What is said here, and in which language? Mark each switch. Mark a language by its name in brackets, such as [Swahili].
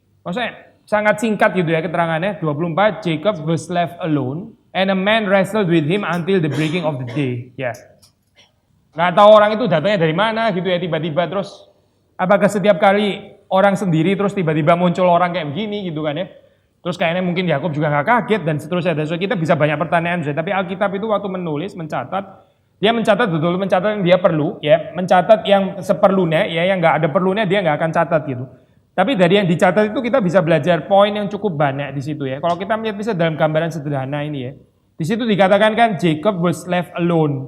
[Indonesian] Maksudnya sangat singkat gitu ya keterangannya, 24, [English] Jacob was left alone and a man wrestled with him until the breaking of the day. [Indonesian] Ya. Nggak tahu orang itu datangnya dari mana gitu ya, tiba-tiba terus apakah setiap kali orang sendiri terus tiba-tiba muncul orang kayak begini gitu kan ya. Terus kayaknya mungkin Yakub juga nggak kaget dan seterusnya. Dan so kita bisa banyak pertanyaan, tapi Alkitab itu waktu menulis, mencatat, dia mencatat betul, mencatat yang dia perlu, ya, mencatat yang seperlunya, ya, yang nggak ada perlunya dia nggak akan catat gitu. Tapi dari yang dicatat itu kita bisa belajar poin yang cukup banyak di situ ya. Kalau kita melihat bisa dalam gambaran sederhana ini ya. Di situ dikatakan kan [English] Jacob was left alone.